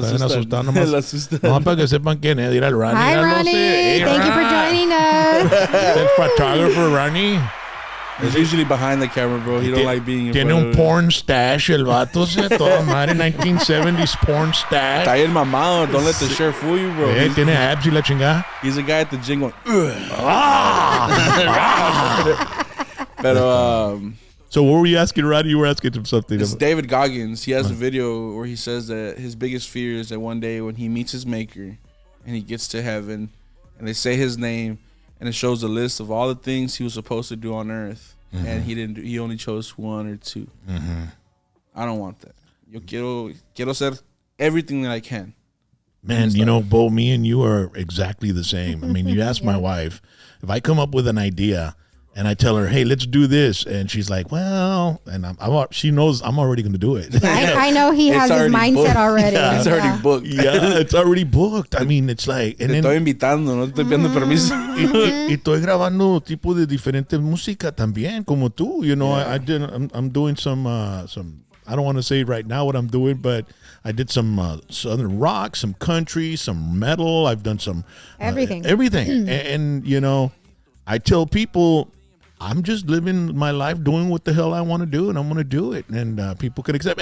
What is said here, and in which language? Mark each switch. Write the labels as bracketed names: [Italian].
[Spanish] Está bien asustado nomás. No, para que sepan quién es. Dirá el Ronnie. [English] Hi, Ronnie. Hey, Thank you for joining us. [Spanish] El photographer Ronnie. [English] He's usually behind the camera, bro. He don't like being in [Spanish] Tiene un porn stash, el vato, toda madre, 1970s porn stash. Está bien mamado. [English] Don't let the shirt fool you, bro. [Spanish] Tiene abs y la chingada. [English] He's a guy at the gym going, [Spanish] Pero, [English] so what were you asking, Roddy? You were asking him something. It's David Goggins. He has a video where he says that his biggest fear is that one day when he meets his maker and he gets to heaven and they say his name, and it shows a list of all the things he was supposed to do on earth, and he didn't. He only chose one or two. Mm-hmm. I don't want that. [Spanish] Yo quiero hacer [English] everything that I can. Man, Bo, me and you are exactly the same. I mean, you ask my wife, if I come up with an idea and I tell her, hey, let's do this, and she's like, well, and she knows I'm already going to do it. I know he has his mindset already. Yeah. It's already booked. Yeah, it's already booked. I mean, it's like... [Spanish] Te estoy invitando, no te estoy pidiendo permiso. Y estoy grabando tipo de diferente música también, como tú. [English] I'm doing some, I don't want to say right now what I'm doing, but I did some southern rock, some country, some metal. I've done some... Everything. Everything. And, I tell people... I'm just living my life doing what the hell I want to do, and I'm going to do it, and people can accept.